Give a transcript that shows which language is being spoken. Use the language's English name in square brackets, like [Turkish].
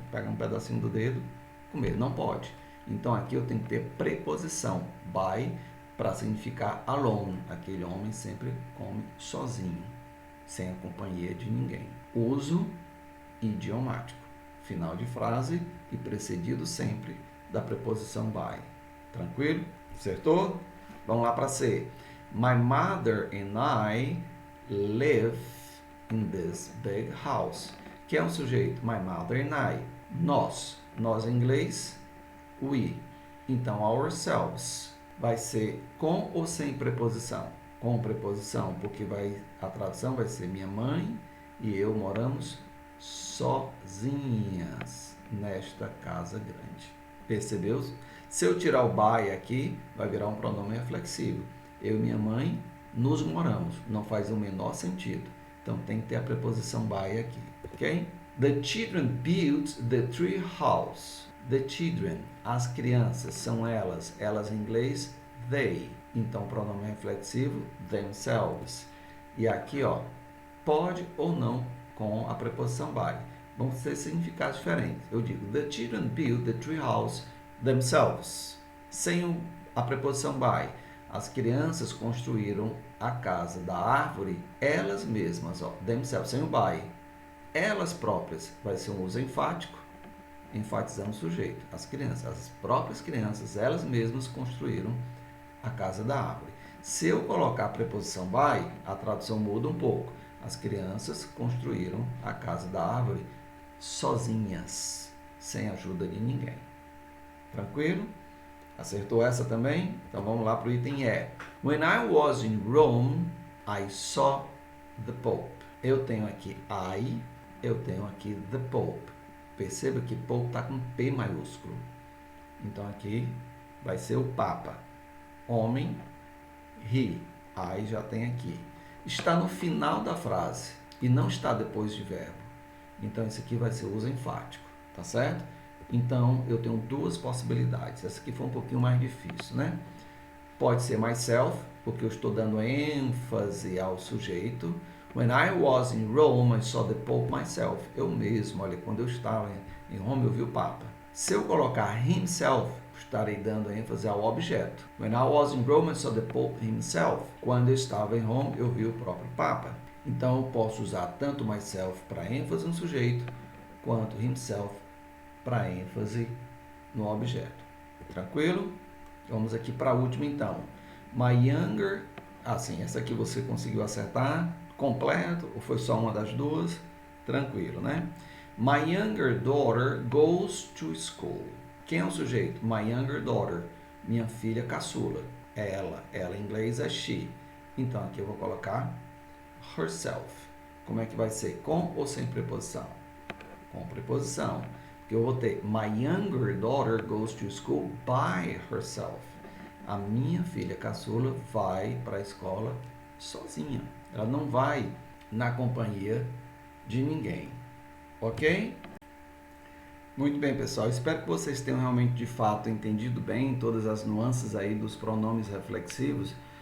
[Portuguese] Pega um pedacinho do dedo, comer. Não pode. Então, aqui eu tenho que ter preposição by para significar alone. Aquele homem sempre come sozinho, sem a companhia de ninguém. Uso idiomático. Final de frase e precedido sempre da preposição by. Tranquilo? Acertou? Vamos lá para C. [English] My mother and I live in this big house. [Portuguese] Que é um sujeito? [English] My mother and I. [Portuguese] Nós. Nós em inglês, we. Então, ourselves. Vai ser com ou sem preposição? Com preposição, porque a tradução vai ser minha mãe e eu moramos sozinhas nesta casa grande. Percebeu? Se eu tirar o by aqui, vai virar um pronome reflexivo. Eu e minha mãe nos moramos. Não faz o menor sentido. Então, tem que ter a preposição by aqui. Ok? [English] The children built the tree house. The children, [Portuguese] as crianças, são elas. Elas em inglês, they. Então, pronome reflexivo, themselves. E aqui, ó, pode ou não com a preposição by. Vão ser significados diferentes. Eu digo, [English] the children built the tree house themselves. [Portuguese] Sem a preposição by. As crianças construíram a casa da árvore, elas mesmas, ó, themselves, sem o by. Elas próprias, vai ser um uso enfático, enfatizando o sujeito. As crianças, as próprias crianças, elas mesmas construíram a casa da árvore. Se eu colocar a preposição by, a tradução muda um pouco. As crianças construíram a casa da árvore sozinhas, sem ajuda de ninguém. Tranquilo? Acertou essa também? Então vamos lá para o item E. [English] When I was in Rome, I saw the Pope. [Portuguese] Eu tenho aqui I, eu tenho aqui the Pope. Perceba que Pope está com P maiúsculo. Então aqui vai ser o Papa. Homem, he. I já tem aqui. Está no final da frase e não está depois de verbo. Então esse aqui vai ser uso enfático, tá certo? Então eu tenho duas possibilidades. Essa aqui foi um pouquinho mais difícil, né? Pode ser myself, porque eu estou dando ênfase ao sujeito. [English] When I was in Rome, I saw the Pope myself. [Portuguese] Eu mesmo, olha, quando eu estava em Roma, eu vi o Papa. Se eu colocar himself, estarei dando ênfase ao objeto. [English] When I was in Rome, I saw the Pope himself. [Portuguese] Quando eu estava em Roma, eu vi o próprio Papa. Então, eu posso usar tanto myself para ênfase no sujeito, quanto himself para ênfase no objeto. Tranquilo? Vamos aqui para a última, então. [English] My younger... [Portuguese] sim, essa aqui você conseguiu acertar completo, ou foi só uma das duas? Tranquilo, né? [English] My younger daughter goes to school. [Portuguese] Quem é o sujeito? [English] My younger daughter. [Portuguese] Minha filha caçula. É ela. Ela em inglês é she. Então aqui eu vou colocar herself. Como é que vai ser? Com ou sem preposição? Com preposição. Porque eu vou ter [English] my younger daughter goes to school by herself. [Portuguese] A minha filha caçula vai para a escola sozinha. Ela não vai na companhia de ninguém. Ok? Muito bem, pessoal. Espero que vocês tenham realmente, de fato, entendido bem todas as nuances aí dos pronomes reflexivos.